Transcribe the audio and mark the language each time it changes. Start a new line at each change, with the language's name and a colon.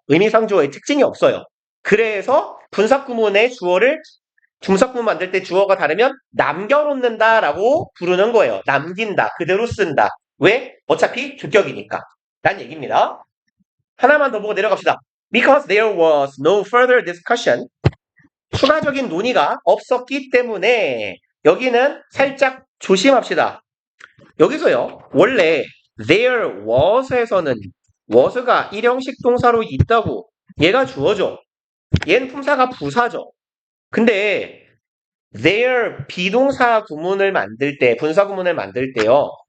Korean: 의미상주어의 특징이 없어요. 그래서 분사구문의 주어를 중사구문 만들 때 주어가 다르면 남겨놓는다라고 부르는 거예요. 남긴다. 그대로 쓴다. 왜? 어차피 주격이니까. 라는 얘기입니다. 하나만 더 보고 내려갑시다.
English: Because there was no further discussion.
Korean: 추가적인 논의가 없었기 때문에 여기는 살짝 조심합시다. 여기서요. 원래 there was에서는 was가 일형식 동사로 있다고 얘가 주어죠. 얘는 품사가 부사죠. 근데 there 비동사 구문을 만들 때 분사 구문을 만들 때요.